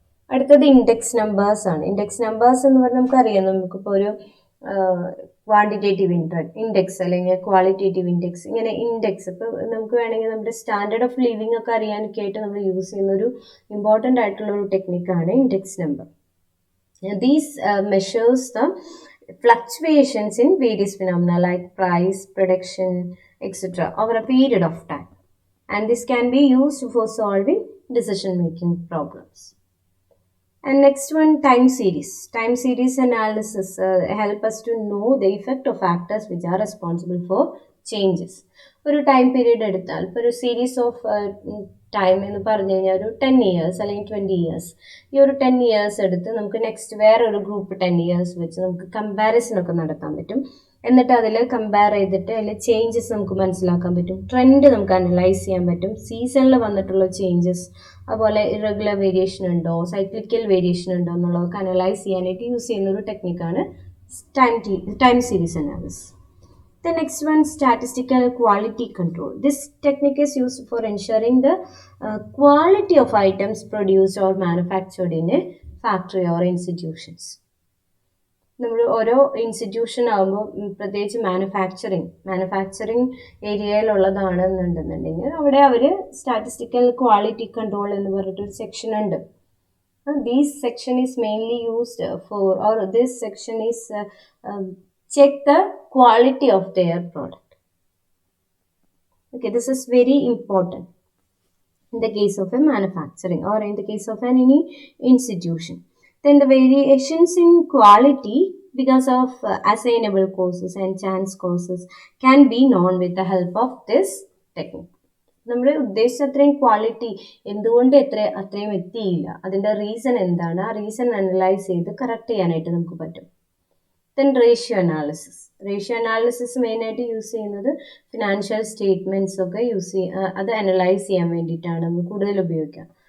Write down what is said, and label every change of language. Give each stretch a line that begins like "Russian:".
Malayalam: അടുത്തത് index numbers ആണ്. Index numbers എന്ന് പറഞ്ഞാൽ നമുക്കറിയാം, നമുക്കിപ്പോൾ ഒരു ക്വാണ്ടിറ്റേറ്റീവ് ഇൻഡെക്സ് അല്ലെങ്കിൽ ക്വാളിറ്റേറ്റീവ് ഇൻഡെക്സ്, ഇങ്ങനെ ഇൻഡെക്സ് ഇപ്പോൾ നമുക്ക് വേണമെങ്കിൽ നമ്മുടെ സ്റ്റാൻഡേർഡ് ഓഫ് ലിവിംഗ് ഒക്കെ അറിയാനൊക്കെ ആയിട്ട് നമ്മൾ യൂസ് ചെയ്യുന്ന ഒരു ഇമ്പോർട്ടൻ്റ് ആയിട്ടുള്ള ഒരു ടെക്നിക്കാണ് index number.
English: These measures the fluctuations in various phenomena like price, production, etc. over a period of time, and this can be used for solving decision-making problems. And next one, time series. Time series analysis help us to know the effect of factors which are responsible for changes.
Malayalam: ഒരു time period എടുത്താൽ ഇപ്പോൾ ഒരു series of time എന്ന് പറഞ്ഞു കഴിഞ്ഞാൽ ഒരു 10 years അല്ലെങ്കിൽ 20 years, ഈ ഒരു 10 years എടുത്ത് നമുക്ക് നെക്സ്റ്റ് വേറൊരു ഗ്രൂപ്പ് 10 years വെച്ച് നമുക്ക് കമ്പാരിസൺ ഒക്കെ നടത്താൻ പറ്റും. എന്നിട്ട് അതിൽ കമ്പയർ ചെയ്തിട്ട് അതിൽ ചേഞ്ചസ് നമുക്ക് മനസ്സിലാക്കാൻ പറ്റും, ട്രെൻഡ് നമുക്ക് അനലൈസ് ചെയ്യാൻ പറ്റും, സീസണിൽ വന്നിട്ടുള്ള ചേഞ്ചസ്, അതുപോലെ ഇറഗുലർ വേരിയേഷൻ ഉണ്ടോ, സൈക്ലിക്കൽ വേരിയേഷൻ ഉണ്ടോ എന്നുള്ളതൊക്കെ അനലൈസ് ചെയ്യാനായിട്ട് യൂസ് ചെയ്യുന്ന ഒരു ടെക്നിക്കാണ് time series analysis.
English: The next one, statistical quality control. This technique is used for ensuring the quality of items produced or manufactured in a factory or institutions.
Malayalam: നമ്മൾ ഓരോ institution ആകുമ്പോൾ പ്രത്യേകിച്ച് manufacturing ഏരിയയിലുള്ളതാണെന്നുണ്ടെന്നുണ്ടെങ്കിൽ അവിടെ അവർ statistical quality control എന്ന് പറഞ്ഞിട്ടൊരു section ഉണ്ട്.
English: This section is mainly used for, or this section is check the quality of their product. Okay, this is very important in the case of a manufacturing or in the case of any institution. Then the variations in quality because of assignable courses and chance courses can be known with the help of this technique.
Malayalam: നമ്മൾ ഉദ്ദേശിച്ച അത്രയും quality എന്തുകൊണ്ട് അത്രയും എത്തിയില്ല, അതിൻ്റെ reason എന്താണ്, ആ reason analyse ചെയ്ത് കറക്റ്റ് ചെയ്യാനായിട്ട് നമുക്ക് പറ്റും. ദെൻ റേഷ്യോ അനാലിസിസ് മെയിനായിട്ട് യൂസ് ചെയ്യുന്നത് ഫിനാൻഷ്യൽ സ്റ്റേറ്റ്മെൻറ്റ്സ് ഒക്കെ അത് അനലൈസ് ചെയ്യാൻ വേണ്ടിയിട്ടാണ് നമ്മൾ കൂടുതൽ ഉപയോഗിക്കുക.